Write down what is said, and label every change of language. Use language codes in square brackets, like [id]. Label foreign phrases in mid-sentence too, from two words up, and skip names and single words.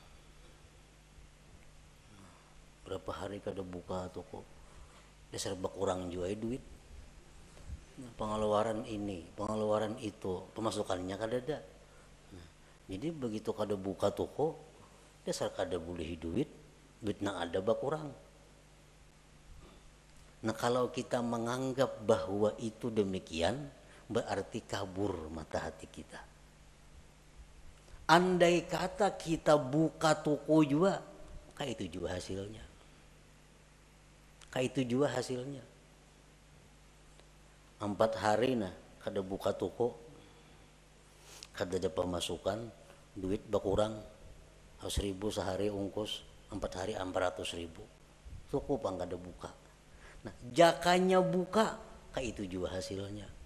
[bjn] Berapa hari kada buka toko, dasar kurang juga duit. Pengeluaran ini, pengeluaran itu, pemasukannya kada ada. Nah, jadi begitu kada buka toko, dasar kada boleh duit nang ada kurang. [id] Nah kalau kita menganggap bahwa itu demikian, berarti kabur mata hati kita. Andai kata kita buka toko juga, kayak itu juga hasilnya. Kayak itu juga hasilnya. [bjn] 4 hari kada buka toko, kada ada pemasukan, duit berkurang, 1.000 sehari ungkus, 4 hari 400.000. Toko pang kada buka. Nah, jakanya buka, kayak itu juga hasilnya.